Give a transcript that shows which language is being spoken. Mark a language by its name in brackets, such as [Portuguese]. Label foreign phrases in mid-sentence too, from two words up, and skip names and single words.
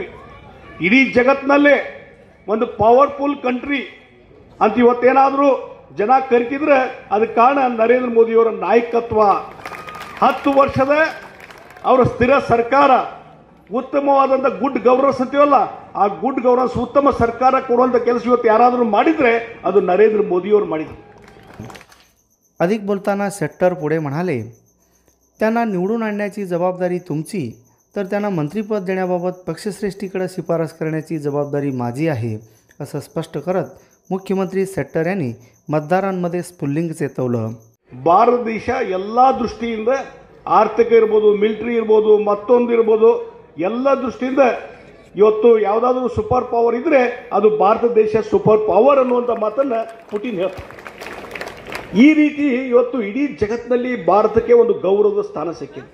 [Kannada] ಇಡೀ ಜಗತ್ತಿನಲ್ಲೇ ಒಂದು [English] powerful country [Kannada] ಅಂತ ಇವತ್ತೇನಾದರೂ ಜನ ಕರಿತಿದ್ರೆ ಅದಕ್ಕೆ ಕಾರಣ ನರೇಂದ್ರ ಮೋದಿಯವರ ನಾಯಕತ್ವ। 10 ವರ್ಷದ ಅವರ ಸ್ಥಿರ ಸರ್ಕಾರ, ಉತ್ತಮವಾದಂಥ [English] good governance [Kannada] ಅಂತೀವಲ್ಲ, ಆ [English] good governance, [Kannada] ಉತ್ತಮ ಸರ್ಕಾರ ಕೊಡುವಂಥ ಕೆಲಸ ಇವತ್ತು ಯಾರಾದರೂ ಮಾಡಿದರೆ ಅದು ನರೇಂದ್ರ ಮೋದಿಯವರು ಮಾಡಿದರು। [Marathi] अधिक बोलताना शेट्टर पुढे म्हणाले, त्यांना निवडून आणण्याची जबाबदारी तुमची, तर त्यांना मंत्रिपद देण्याबाबत पक्षश्रेष्ठीकडे शिफारस करण्याची जबाबदारी माझी आहे, असं स्पष्ट करत मुख्यमंत्री शेट्टर यांनी मतदारांमध्ये स्फुल्लिंग चेतवलं। [Kannada] ಭಾರತ ದೇಶ ಎಲ್ಲ ದೃಷ್ಟಿಯಿಂದ, ಆರ್ಥಿಕ ಇರ್ಬೋದು, ಮಿಲಿಟರಿ ಇರ್ಬೋದು, ಮತ್ತೊಂದು ಇರ್ಬೋದು, ಎಲ್ಲ ದೃಷ್ಟಿಯಿಂದ ಇವತ್ತು ಯಾವುದಾದ್ರೂ [English] super power [Kannada] ಇದ್ರೆ ಅದು ಭಾರತ ದೇಶ [English] super power [Kannada] ಅನ್ನುವಂಥ ಮಾತನ್ನು ಪುಟಿನ್ ಹೇಳ್ತಾರೆ। ಈ ರೀತಿ ಇವತ್ತು ಇಡೀ ಜಗತ್ತಿನಲ್ಲಿ ಭಾರತಕ್ಕೆ ಒಂದು ಗೌರವದ ಸ್ಥಾನ ಸಿಕ್ಕಿದೆ।